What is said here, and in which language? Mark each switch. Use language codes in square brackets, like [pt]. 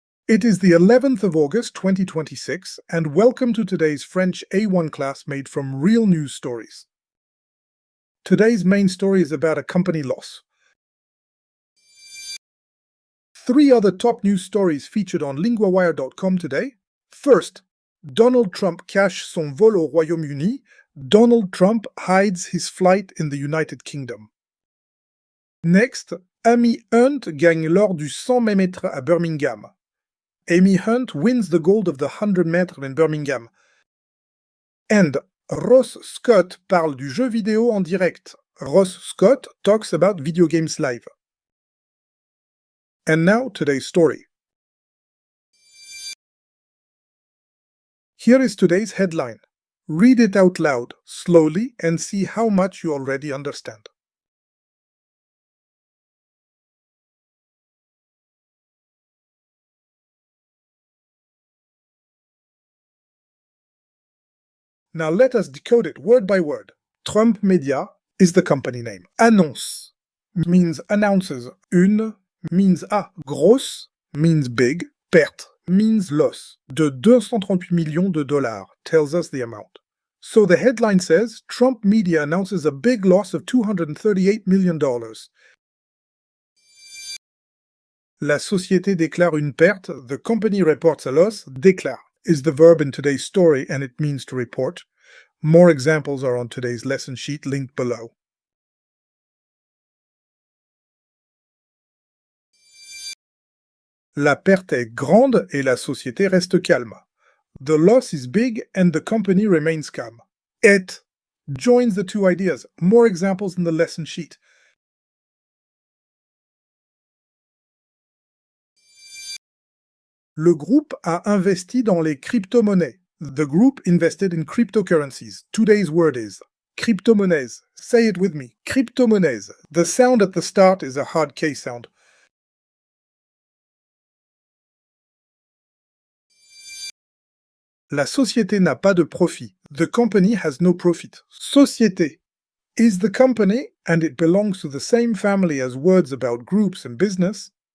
[en] It is the 11th of August 2026, and welcome to today's French A1 class made from real news stories. Today's main story is about a company loss. 3 other top news stories featured on LinguaWire.com today. First, [fr] Donald Trump cache son vol au Royaume-Uni. [en] Donald Trump hides his flight in the United Kingdom. [fr] Next, Amy Hunt gagne l'or du 100 mètres à Birmingham. [en] Amy Hunt wins the gold of the 100 mètres in Birmingham. And [fr] Ross Scott parle du jeu vidéo en direct. [en] Ross Scott talks about video games live. And now today's story. Here is today's headline. Read it out loud, slowly, and see how much you already understand. Now let us decode it word by word. Trump Media is the company name. Annonce means announces. Une means grosse means big. Perte means loss. [fr] De 238 millions de dollars [en] tells us the amount. So the headline says, Trump Media announces a big loss of $238 million. [fr] La société déclare une perte. [en] The company reports a loss. Déclare is the verb in today's story, and it means to report. More examples are on today's lesson sheet linked below. [fr] La perte est grande et la société reste calme. [en] The loss is big and the company remains calm. It joins the two ideas. More examples in the lesson sheet. [fr] Le groupe a investi dans les cryptomonnaies. [en] The group invested in cryptocurrencies. Today's word is cryptomonnaies. Say it with me. Cryptomonnaies. The sound at the start is a hard K sound. [fr] La société n'a pas de profit. [en] The company has no profit. Société is the company, and it belongs to the same family as words about groups and business.